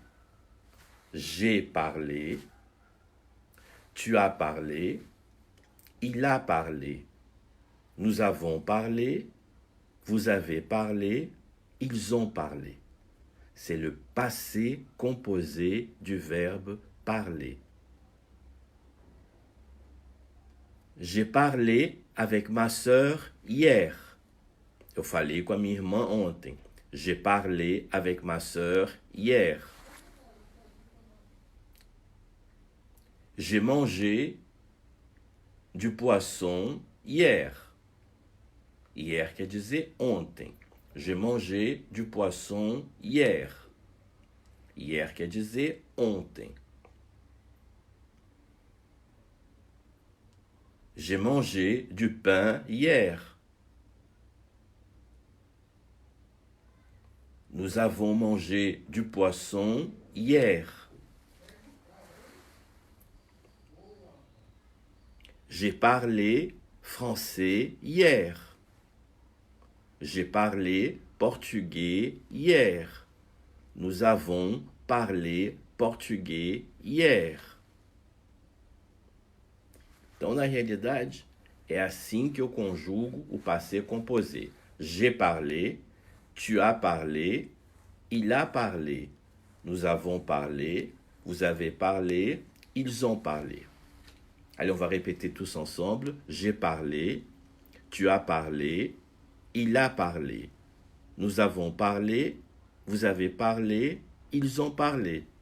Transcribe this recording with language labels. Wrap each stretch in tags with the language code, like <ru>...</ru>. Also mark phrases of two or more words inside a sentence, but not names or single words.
<fr>J'ai parlé, tu as parlé, il a parlé, nous avons parlé, vous avez parlé, ils ont parlé. C'est le passé composé du verbe parler. J'ai parlé avec ma sœur hier.</fr> <pt>Eu falei com a minha irmã ontem.</pt> <fr>J'ai parlé avec ma sœur hier. J'ai mangé du poisson hier.</fr> <pt>Hier quer dizer ontem.</pt> <fr>J'ai mangé du poisson hier.</fr> <pt>Hier quer dizer ontem.</pt> <fr>J'ai mangé du pain hier. Nous avons mangé du poisson hier. J'ai parlé français hier. J'ai parlé portugais hier. Nous avons parlé português hier.</fr> <pt>Então, na realidade, é assim que eu conjugo o</pt> <fr>passé composé. J'ai parlé, tu as parlé, il a parlé, nous avons parlé, vous avez parlé, ils ont parlé. Allez, on va répéter tous ensemble. J'ai parlé, tu as parlé, il a parlé, nous avons parlé, vous avez parlé, ils ont parlé.</fr>